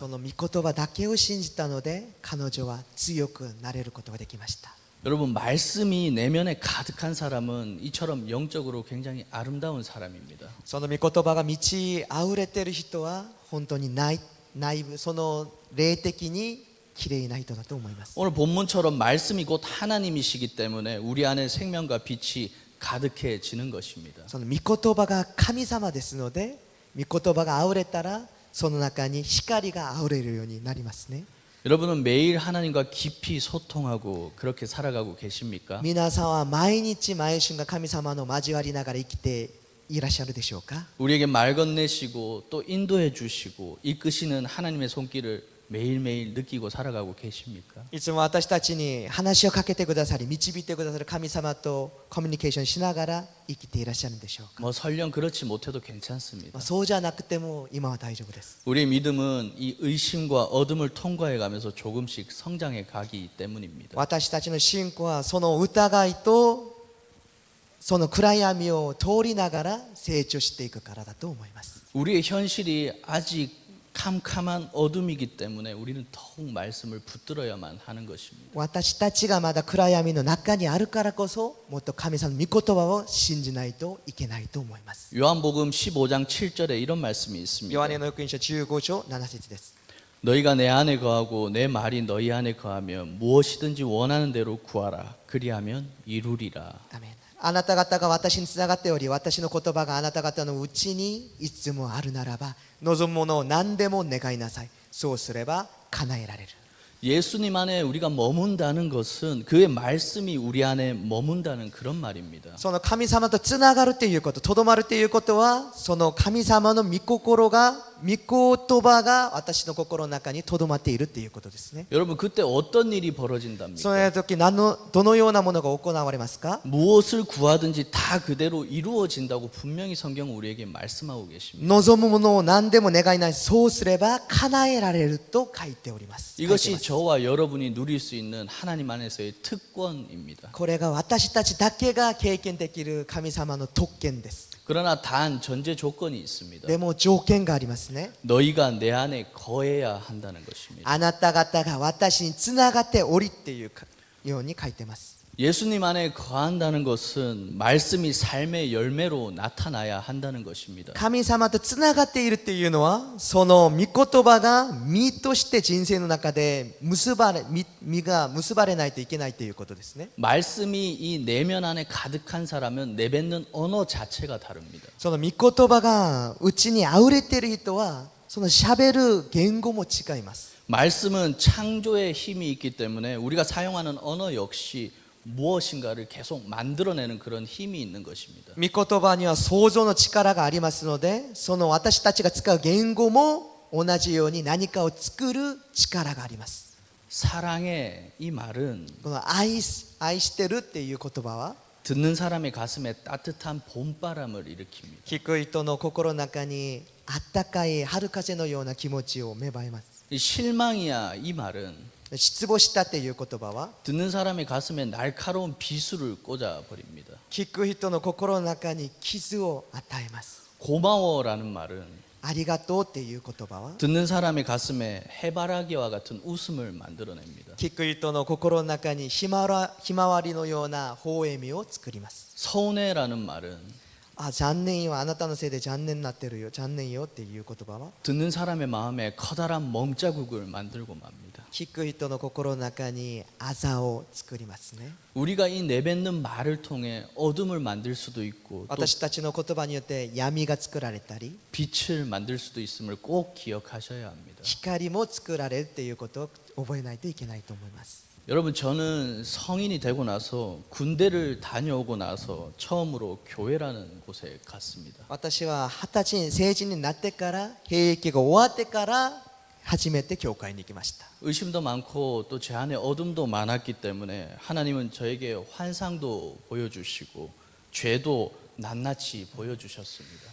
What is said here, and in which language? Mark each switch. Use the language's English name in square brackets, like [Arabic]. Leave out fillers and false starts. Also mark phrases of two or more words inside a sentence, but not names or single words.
[Japanese] その御言葉だけを信じたので彼女は強くなれることができました。 [Korean] 여러분 말씀이 내면에 가득한 사람은 이처럼 영적으로 굉장히 아름다운 사람입니다. [Japanese] その御言葉が満ち溢れている人は本当に内部その霊的にきれいな人だと思います。 [Korean] 오늘 본문처럼 말씀이 곧 하나님이시기 때문에 우리 안에 생명과 빛이 가득해지는 것입니다. [Japanese] その御言葉が神様ですので御言葉が溢れたらその中に光が溢れるようになりますね。 [Korean] 여러분은 매일 하나님과 깊이 소통하고 그렇게 살아가고 계십니까? [Japanese] 皆さんは毎日毎瞬が神様の交わりながら生きていらっしゃるでしょうか？ [Korean] 우리에게 말 건네시고 또 인도해 주시고 이끄시는 하나님의 손길을 매일매일 느끼고 살아가고 계십니까? [Japanese] いつも私たちに話をかけてくださり導いてくださる神様とコミュニケーションしながら生きていらっしゃるんでしょうか？ [Korean] 뭐 설령 그렇지 못해도 괜찮습니다. [Japanese] そうじゃなくても今は大丈夫です。 [Korean] 우리의 믿음은 이 의심과 어둠을 통과해 가면서 조금씩 성장해 가기 때문입니다. [Japanese] 私たちの信仰はその疑いとその暗闇を通りながら成長していくからだと思います。 [Korean] 우리의 현실이 아직 캄캄한 어둠이기 때문에 우리는 더욱 말씀을 붙들어야만 하는 것입니다. [Japanese] 私たちがまだ暗闇の中にあるからこそもっと神様の御言葉を信じないといけないと思います。 [Korean] 요한복음 15장 7절에 이런 말씀이 있습니다. [Japanese] ヨハネの福音書15章7節です。 [Korean] 너희가 내 안에 거하고 내 말이 너희 안에 거하면 무엇이든지 원하는 대로 구하라. 그리하면 이루리라. [Japanese] アメン。あなた方が私につながっており、私の言葉があなた方のうちにいつもあるならば、望むものを何でも願いなさい。そうすれば叶えられる。 [Korean] 예수님 안에 우리가 머문다는 것은 그의 말씀이 우리 안에 머문다는 그런 말입니다. [Japanese] その神様とつながるということ、とどまるということは、その神様の御心が、御言葉が私の心の中にとどまっているということですね。 [Korean] 여러분 그때 어떤 일이 [Japanese] そ [Korean] 벌어진답니까? [Japanese] の時どのようなものが行われますか？ [Korean] 무엇을 구하든지 다 그대로 이루어진다고 분명히 성경은 우리에게 말씀하고 계십니다. [Japanese] 望むものを何でも願いない、そうすれば叶えられると書いております。 [Korean] 이것이 저와 여러분이 누릴 수 있는 하나님 안에서의 특권입니다. [Japanese] これが私たちだけが経験できる神様の特権です。 [Korean] 그러나 단 전제 조건이 있습니다. [Japanese] でも条件がありますね。 [Korean] 너희가 내 안에 거해야 한다는 것입니다. [Japanese] あなた方が私につながっておりっていうように書いてます。 [Korean] 예수님 안에 거한다는 것은 말씀이 삶의 열매로 나타나야 한다는 것입니다. [Japanese] 神様とつながっているっていうのは、その御言葉が実として人生の中で実が結ばれないといけないということですね。 [Korean] 말씀이 이 내면 안에 가득한 사람은 내뱉는 언어 자체가 다릅니다. [Japanese] その御言葉がうちにあふれている人は、その喋る言語も違います。 [Korean] 말씀은 창조의 힘이 있기 때문에 우리가 사용하는 언어 역시 무엇인가를 계속 만들어내는 그런 힘이 있는 것입니다. [Japanese] 御言葉には創造の力がありますので、その私たちが使う言語も同じように何かを作る力があります。 [Korean] 사랑의 이 말은 [Japanese] この愛してるっていう言葉は、 [Korean] 듣는 사람의 가슴에 따뜻한 봄바람을 일으킵니다. [Japanese] 聞く人の心の中にあったかい春風のような気持ちを芽生えます。 [Korean] 이 실망이야 이 말은 [Japanese] 失望したっていう言葉は、 [Korean] 듣는 사람의 가슴에 날카로운 비수를 꽂아 버립니다. [Japanese] 聞く人の心の中に傷を与えます。 [Korean] 고마워라는 말은 [Japanese] ありがとうっていう言葉は、 [Korean] 듣는 사람의 가슴에 해바라기와 같은 웃음을 만들어냅니다. [Japanese] 聞く人の心の中にひまわりのような微笑みを作ります。 [Korean] 서운해라는 말은 [Japanese] あ、残念よ、あなたのせいで残念になってるよ、残念よっていう言葉は、 [Korean] 듣는 사람의 마음에 커다란 멍자국을 만들고 맙니다. [Japanese] 聞く人の心の中にあざを作りますね。 [Korean] 우리가 이 내뱉는 말을 통해 어둠을 만들 수도 있고 또 [Japanese] 私たちの言葉によって闇が作られたり、 [Korean] 빛을 만들 수도 있음을 꼭 기억하셔야 합니다. [Japanese] 光も作られるっていうことを覚えないといけないと思います。 [Korean] 여러분 저는 성인이 되고 나서 군대를 다녀오고 나서 처음으로 교회라는 곳에 갔습니다. [Japanese] 私は20歳に成人になってから、兵役が終わってから初めて教会に行きました。 [Korean] 의심도 많고 또 제 안에 어둠도 많았기 때문에 하나님은 저에게 환상도 보여주시고 죄도 낱낱이 보여주셨습니다.